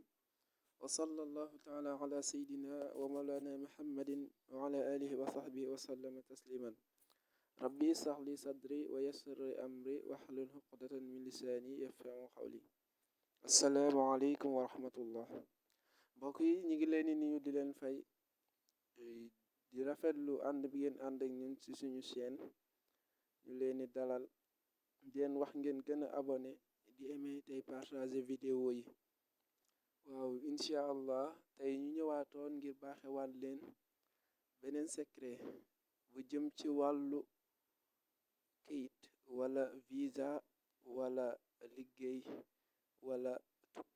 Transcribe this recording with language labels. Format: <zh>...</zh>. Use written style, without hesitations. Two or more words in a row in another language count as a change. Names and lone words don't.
<ar>وصلى الله تعالى على سيدنا ومولانا محمد وعلى آله وصحبه وسلم تسليما. ربي اشرح لي صدري ويسر لي أمري واحلل عقدة من لساني يفقهوا قولي. السلام عليكم ورحمة الله.</ar> <wo>mbokk yi ñu ngi leen di nuyu di leen fay di rafetlu ànd bi ngeen ànd ak ñun ci suñu chaîne. ñu leen di dalal di leen wax ngeen gën a abonné di aimer tey partager vidéo yi. waaw</wo> <ar>إن شاء الله</ar> <wo>tey ñu ñëwaatoon ngir baaxewaat leen beneen secret bu jëm ci wàllu kayit wala visa wala liggéey wala tukki.</wo>